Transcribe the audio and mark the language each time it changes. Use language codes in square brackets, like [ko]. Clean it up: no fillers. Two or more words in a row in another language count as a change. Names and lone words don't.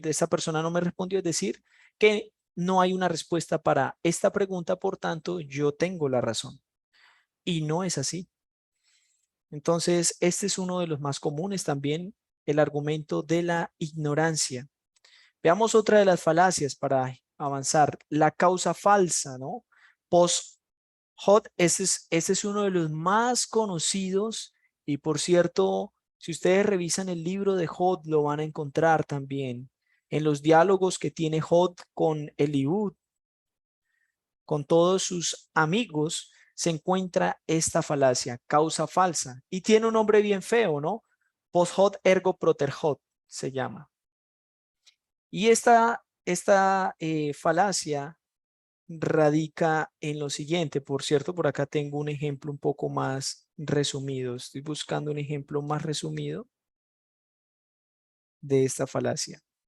[es] De esta persona no me respondió, es decir, que no hay una respuesta para esta pregunta, por tanto, yo tengo la razón. Y no es así. Entonces, este es uno de los más comunes también el argumento de la ignorancia. Veamos otra de las falacias para avanzar. La causa falsa, ¿no? [la] Post-hoc, [es] ese es uno de los más conocidos y por cierto, si ustedes revisan el libro de Job, lo van a encontrar también en los diálogos que tiene Job con Eliud, con todos sus amigos, se encuentra esta falacia, causa falsa, y tiene un nombre bien feo, ¿no? [la] Post-hoc ergo propter hoc [es] se llama. Y esta falacia radica en lo siguiente. Por cierto, por acá tengo un ejemplo un poco más resumido. Estoy buscando un ejemplo más resumido de esta falacia.